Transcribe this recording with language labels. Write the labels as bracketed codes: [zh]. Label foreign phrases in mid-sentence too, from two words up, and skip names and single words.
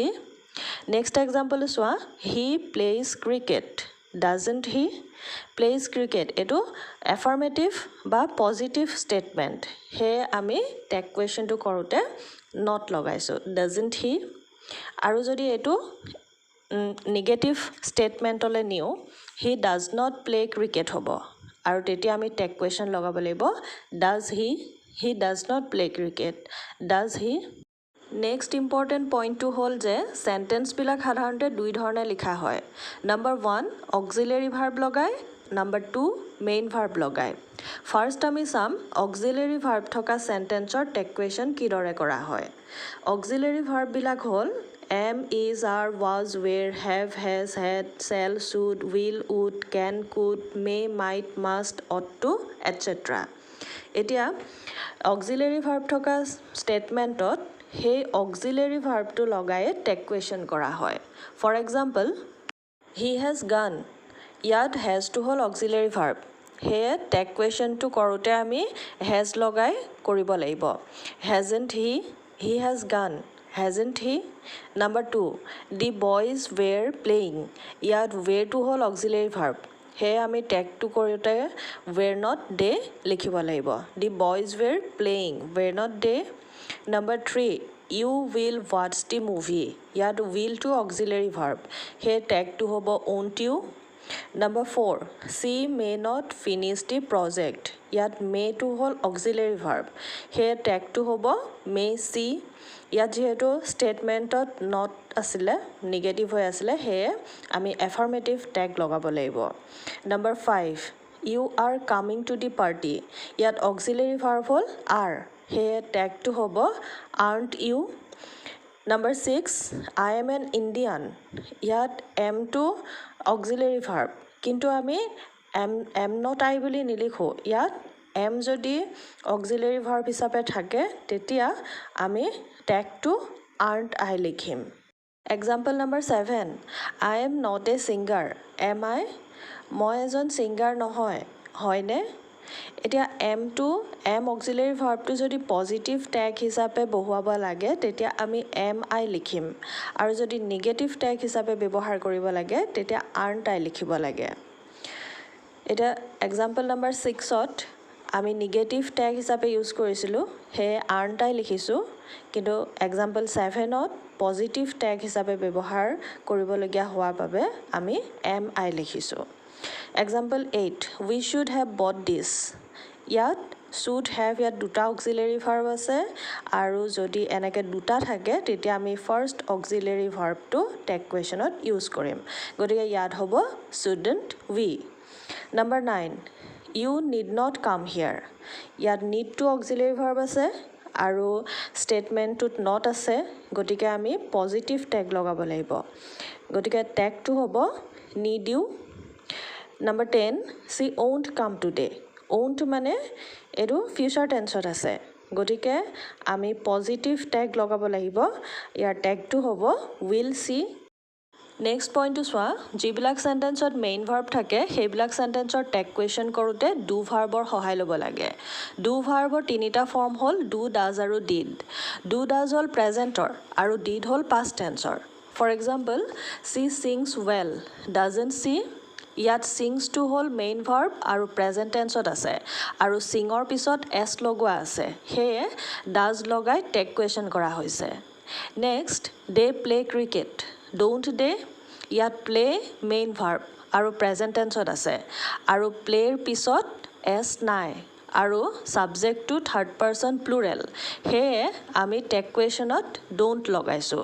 [en] next example চোৱা he plays cricket, doesn't he? plays cricket [as] এইটো এফাৰ্মেটিভ বা [en] positive statement, [as] সেয়ে আমি [en] tag questionটো [as] কৰোঁতে নট লগাইছোঁ, [en] doesn't he. [as] আৰু যদি এইটো [en] negative statementলৈ [as] নিওঁ [en] he does not play cricket [as] হ'ব, আৰু তেতিয়া আমি [en] tag question [as] লগাব লাগিব [en] does he? He does not play cricket, does he? next important pointটো [as] হ'ল যে চেণ্টেন্সবিলাক সাধাৰণতে দুই ধৰণে লিখা হয়। নম্বৰ 1 [en] auxiliary verb [as] লগাই, নম্বৰ 2 [en] main verb [as] লগাই। ফাৰ্ষ্ট আমি চাম [en] auxiliary verb [as] থকা চেণ্টেন্সৰ [en] tag question [as] কিদৰে কৰা হয়। [en] auxiliary verbবিলাক হ'ল am, is, are, was, were, have, has, had, shall, should, will, would, can, could, may, might, must, ought to, etcetera. [as] এতিয়া [en] auxiliary verb [as] থকা ষ্টেটমেণ্টত সেই [en] auxiliary verbটো [as] লগাই [en] tag question [as] কৰা হয়। [en] for example he has gone, [as] ইয়াত হেজটো হ'ল [en] auxiliary verb, [as] সেয়ে [en] tag questionটো [as] কৰোঁতে আমি হেজ লগাই কৰিব লাগিব। [en] hasn't he? He has gone, hasn't he? Number 2, the boys were playing. [as] ইয়াত were to হ'ল [en] auxiliary verb. [as] সেয়ে আমি টেগটো কৰোঁতে [en] were not they [as] লিখিব লাগিব. [en] The boys were playing. Were not they? Number 3, you will watch the movie. [as] ইয়াত [en] will to auxiliary verb. [as] সেয়ে টেগটো হ'ব [en] won't you? Number 4, she may not finish the project. [as] ইয়াত may to হ'ল [en] auxiliary verb. [as] সেয়ে টেগটো হ'ব [en] may she. [as] ইয়াত যেহেতু ষ্টেটমেণ্টত নট আছিলে নিগেটিভ হৈ আছিলে সেয়ে আমি [en] affirmative tag [as] লগাব লাগিব. [en] Number 5, you are coming to the party. [as] ইয়াত [en] auxiliary verb [as] হ'ল are. সেয়ে টেগটো হ'ব [en] aren't you? Number 6, I am an Indian. [as] ইয়াত [en] am to auxiliary verb. [as] কিন্তু আমি [en] am not I [as] বুলি নিলিখোঁ. ইয়াত am যদি [en] auxiliary verb [as] হিচাপে থাকে তেতিয়া আমি টেগটো [en] aren't I [as] লিখিম. [en] Example number 7, I am not a singer. Am I? [as] মই এজন ছিংগাৰ নহয়, হয়নে? এতিয়া am [en] auxiliary verbটো [as] যদি [en] positive tag [as] হিচাপে বহুৱাব লাগে তেতিয়া আমি [en] am I [as] লিখিম আৰু যদি [en] negative tag [as] হিচাপে ব্যৱহাৰ কৰিব লাগে তেতিয়া [en] aren't I [as] লিখিব লাগে. এতিয়া [en] example number 6ত [as] আমি [en] negative tag [as] হিচাপে ইউজ কৰিছিলোঁ সেয়ে [en] aren't I [as] লিখিছোঁ কিন্তু এক্সাম্পল 7ত [en] positive tag [as] হিচাপে ব্যৱহাৰ কৰিবলগীয়া হোৱাৰ বাবে আমি [en] am I [as] লিখিছোঁ. [en] Example 8, we should have bought this. [as] ইয়াত [en] should have [as] ইয়াত দুটা [en] auxiliary verb [as] আছে আৰু যদি এনেকৈ দুটা থাকে তেতিয়া আমি [en] first auxiliary verbটো tag questionত [as] ইউজ কৰিম. গতিকে ইয়াত হ'ব [en] shouldn't we. Number 9, you need not come here. [as] ইয়াত [en] need to auxiliary verb [as] আছে আৰু ষ্টেটমেণ্টটোত not আছে গতিকে আমি [en] positive tag [as] লগাব লাগিব. গতিকে টেগটো হ'ব [en] need you. Number 10, she won't come today. [as] won't মানে এইটো [en] future tenseত [as] আছে গতিকে আমি [en] positive tag [as] লগাব লাগিব. ইয়াৰ টেগটো হ'ব [en] will she. next pointটো [as] চোৱা, যিবিলাক চেণ্টেন্সত [en] main verb [as] থাকে সেইবিলাক চেণ্টেন্সৰ [en] tag question [as] কৰোঁতে [en] do verbৰ [as] সহায় ল'ব লাগে. [en] do verbৰ [as] তিনিটা ফৰ্ম হ'ল [en] do, does [as] আৰু ডিড. [en] do does [as] হ'ল প্ৰেজেণ্টৰ আৰু ডিড হ'ল [en] past tenseৰ. for example, she sings well. doesn't she? [as] ইয়াত ছিংছটো হ'ল [en] main verb [as] আৰু [en] present tenseত [as] আছে আৰু ছিঙৰ পিছত এছ লগোৱা আছে সেয়ে ডাজ লগাই [en] tag question [as] কৰা হৈছে. [en] Next, they play cricket. Don't they? [as] ইয়াত [en] play main verb [as] আৰু [en] present tenseত [as] আছে আৰু প্লেৰ পিছত এছ নাই আৰু ছাবজেক্টটো [en] third person plural [as] সেয়ে আমি [en] tag questionত [as] ডোণ্ট লগাইছোঁ.